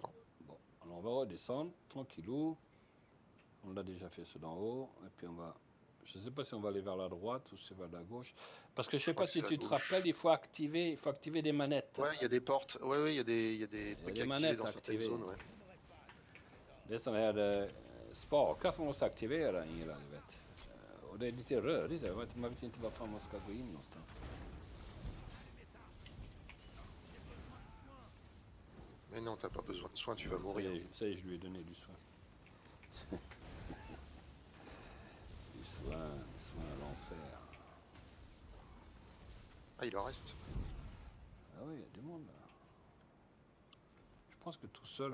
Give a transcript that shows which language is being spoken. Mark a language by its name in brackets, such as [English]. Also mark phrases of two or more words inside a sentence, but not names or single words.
[French] Bon, alors on va redescendre tranquillou. On l'a déjà fait ce d'en haut. Et puis on va. Je ne sais pas si on va aller vers la droite ou si on va vers la gauche. Parce que je sais crois pas que si c'est à tu te gauche. rappelles, il faut activer des manettes. Ouais, il y a des portes. Ouais, il y a des trucs des activés manettes dans certaines activées. zones. Ouais. [Swedish] Det är sådana här spakar som måste aktivera Ingela, du vet. Och det är lite rörigt där. Man vet inte var fan man ska gå in någonstans. [French] Mais non, t'as pas besoin de soins, tu vas Ça y mourir. est, ça y est, je lui ai donné du soin. Du soin à l'enfer. Ah, il en reste. Ah oui, il y a du monde là. Je pense que tout seul,